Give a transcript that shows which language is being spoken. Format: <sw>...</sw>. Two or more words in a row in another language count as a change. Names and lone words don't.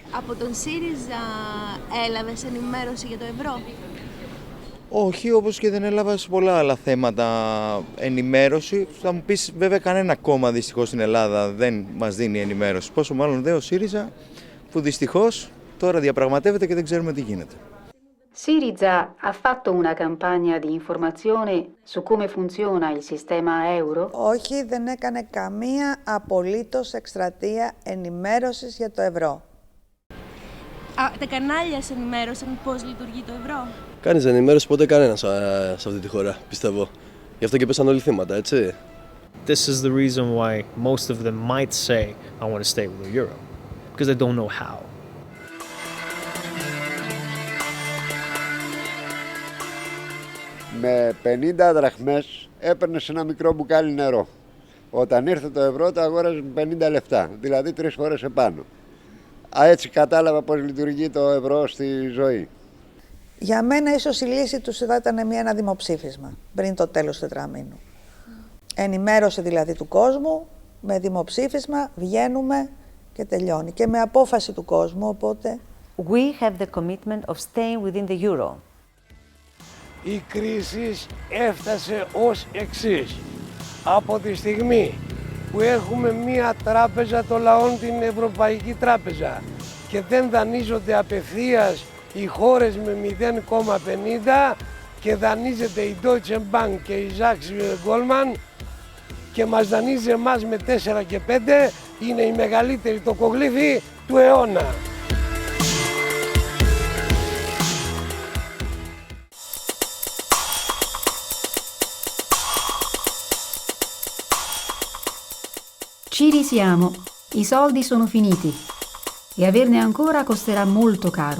<el>Από τον ΣΥΡΙΖΑ έλαβες ενημέρωση για το ευρώ? Όχι, όπως και δεν έλαβα σε πολλά άλλα θέματα ενημέρωση. Θα μου πεις, βέβαια κανένα κόμμα δυστυχώς στην Ελλάδα δεν μας dini ενημέρωση. Πόσο mάλλον δε ο ΣΥΡΙΖΑ, που δυστυχώς τώρα διαπραγματεύεται και δεν ξέρουμε τι γίνεται.</el> <it>Syriza ha fatto una campagna di informazione su come funziona il sistema euro?</it> <el>Όχι, δεν έκανε καμία απολύτως εκστρατεία ενημέρωσης για το ευρώ. Τα κανάλια σε ενημέρωσαν πώς λειτουργεί το ευρώ? Κανείς δεν ενημέρωσε ποτέ κανένας σε αυτή τη χώρα, πιστεύω. Γι' αυτό και πέσαν όλοι θύματα, έτσι.</el> <en>This is the reason why most of them might say, I want to stay with the euro, because they don't know how.</en> <el>Με 50 δραχμές έπαιρνες ένα μικρό μπουκάλι νερό. Όταν ήρθε το ευρώ το αγόραζε με 50 λεπτά, δηλαδή 3 φορές επάνω. Έτσι κατάλαβα πώς λειτουργεί το ευρώ στη ζωή. Για μένα ίσως η λύση τους θα ήταν ένα δημοψήφισμα πριν το τέλος του τετραμήνου. Ενημέρωση δηλαδή του κόσμου, με δημοψήφισμα βγαίνουμε και τελειώνει. Και με απόφαση του κόσμου, οπότε...</el> <en>We have the commitment of staying within the euro.</en> <el>Η κρίση έφτασε ως εξής. Από τη στιγμή που έχουμε μία τράπεζα των λαών, την Ευρωπαϊκή Τράπεζα, και δεν δανείζονται απευθείας οι χώρες με 0,50 και δανείζεται η Deutsche Bank και η Sachs Goldman και μας δανείζει εμάς με 4 και 5, είναι η μεγαλύτερη τοκογλύφη του αιώνα.</el> <it>Ci risiamo, i soldi sono finiti e averne ancora costerà molto caro.</it>